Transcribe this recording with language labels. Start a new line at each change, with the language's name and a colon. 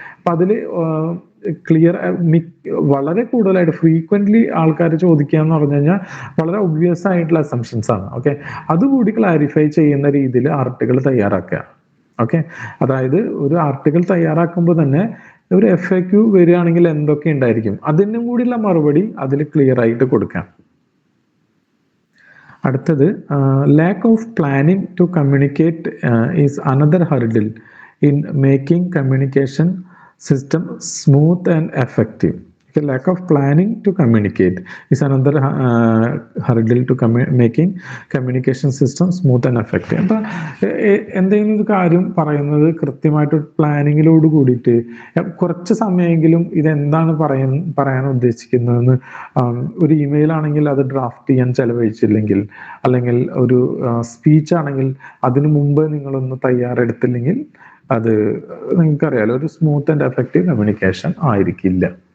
Malayalam: അപ്പൊ അതിൽ ക്ലിയർ വളരെ കൂടുതലായിട്ട് ഫ്രീക്വന്റ്ലി ആൾക്കാർ ചോദിക്കുക എന്ന് പറഞ്ഞു കഴിഞ്ഞാൽ വളരെ ഒബ്വിയസ് ആയിട്ടുള്ള അസംഷൻസ് ആണ്. ഓക്കെ. അതുകൂടി ക്ലാരിഫൈ ചെയ്യുന്ന രീതിയിൽ ആർട്ടിക്കിൾ തയ്യാറാക്കുക. ഓക്കെ. അതായത് ഒരു ആർട്ടിക്കിൾ തയ്യാറാക്കുമ്പോൾ തന്നെ ഒരു FAQ വരികയാണെങ്കിൽ എന്തൊക്കെ ഉണ്ടായിരിക്കും, അതിനും കൂടിയുള്ള മറുപടി അതിൽ ക്ലിയർ ആയിട്ട് കൊടുക്കാം.
English: അടുത്തത് lack of planning to communicate is another hurdle in making communication system smooth and effective. Okay, lack of planning to communicate is another hurdle to making communication system smooth and effective.
Malayalam: അപ്പൊ എന്തെങ്കിലും ഒരു കാര്യം പറയുന്നത് കൃത്യമായിട്ട് പ്ലാനിങ്ങിലോട് കൂടിയിട്ട് കുറച്ച് സമയമെങ്കിലും ഇതെന്താണ് പറയാൻ ഉദ്ദേശിക്കുന്നതെന്ന് ഒരു ഇമെയിൽ ആണെങ്കിൽ അത് ഡ്രാഫ്റ്റ് ചെയ്യാൻ ചെലവഴിച്ചില്ലെങ്കിൽ, അല്ലെങ്കിൽ ഒരു സ്പീച്ച് ആണെങ്കിൽ അതിനു മുമ്പ് നിങ്ങളൊന്ന് തയ്യാറെടുത്തില്ലെങ്കിൽ അത് നിങ്ങൾക്കറിയാലോ, ഒരു
English: smooth and effective communication
Malayalam: ആയിരിക്കില്ല.